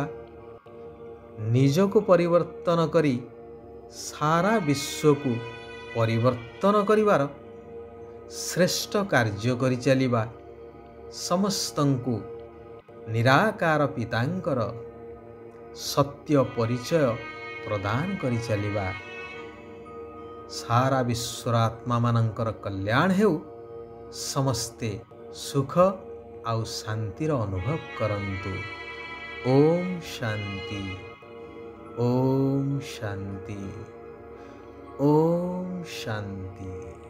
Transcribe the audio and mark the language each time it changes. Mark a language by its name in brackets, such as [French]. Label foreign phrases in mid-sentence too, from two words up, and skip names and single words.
[Odia] ନିଜକୁ ପରିବର୍ତ୍ତନ କରି ସାରା ବିଶ୍ୱକୁ ପରିବର୍ତ୍ତନ କରିବାର ଶ୍ରେଷ୍ଠ କାର୍ଯ୍ୟ କରିଚାଲିବା। ସମସ୍ତଙ୍କୁ ନିରାକାର ପିତାଙ୍କର ସତ୍ୟ ପରିଚୟ ପ୍ରଦାନ କରିଚାଲିବା। ସାରା ବିଶ୍ୱର ଆତ୍ମା ମାନଙ୍କର କଲ୍ୟାଣ ହେଉ, ସମସ୍ତେ ସୁଖ ଆଉ ଶାନ୍ତିର ଅନୁଭବ କରନ୍ତୁ। ଓମ୍ ଶାନ୍ତି, ଓମ୍ ଶାନ୍ତି, ଓମ୍ ଶାନ୍ତି।